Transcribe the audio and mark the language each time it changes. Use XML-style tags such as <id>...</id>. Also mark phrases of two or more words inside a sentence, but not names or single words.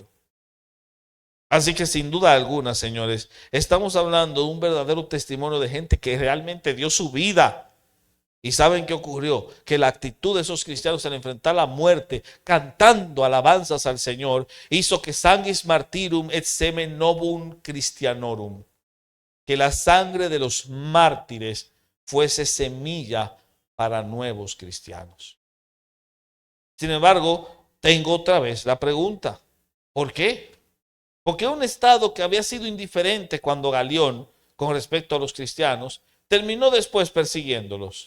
<es>Así que sin duda alguna, señores, estamos hablando de un verdadero testimonio de gente que realmente dio su vida. ¿Y saben qué ocurrió? Que la actitud de esos cristianos al enfrentar la muerte, cantando alabanzas al Señor, hizo que</es> <la>sanguis martyrum et semen novum Christianorum,</la> <es>que la sangre de los mártires fuese semilla para nuevos cristianos. Sin embargo, tengo otra vez la pregunta, ¿por qué? Porque un estado que había sido indiferente cuando Galión, con respecto a los cristianos, terminó después persiguiéndolos.</es>